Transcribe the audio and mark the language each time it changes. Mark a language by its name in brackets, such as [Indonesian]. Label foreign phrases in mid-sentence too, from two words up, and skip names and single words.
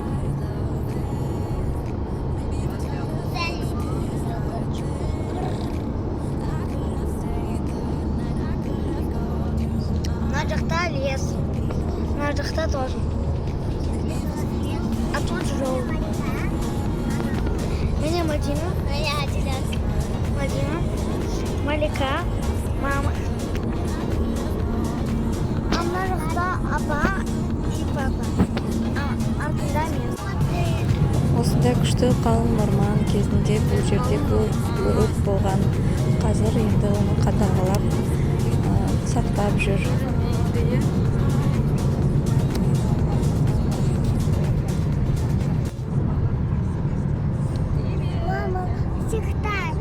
[Kazakh] На жақта лес, на жақта тоже. [Russian] А тут жол. Меня Мадина. Мадина. Малика. Мама. А [Kazakh] на жақта апа [Russian] и папа. [Kazakh] Артында мен. Осындай күшті қалың орман кезінде бұл жерде өрт болған. Қазір енді оны қадағалап сақтап жүр. [Russian] Мама, всегда